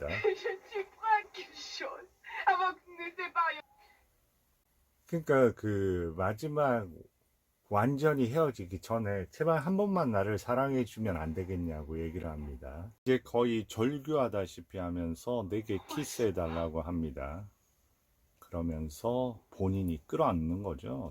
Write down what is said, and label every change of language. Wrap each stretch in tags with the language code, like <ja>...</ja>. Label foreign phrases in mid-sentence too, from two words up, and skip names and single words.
<fr>Je suis prêt à quelque chose. Avant que nous nous séparions.</fr> <ko>그러니까 그 마지막 완전히 헤어지기 전에 제발 한 번만 나를 사랑해 주면 안 되겠냐고 얘기를 합니다. 이제 거의 절규하다시피 하면서 내게 키스해 달라고 합니다. 그러면서 본인이 끌어안는 거죠.</ko>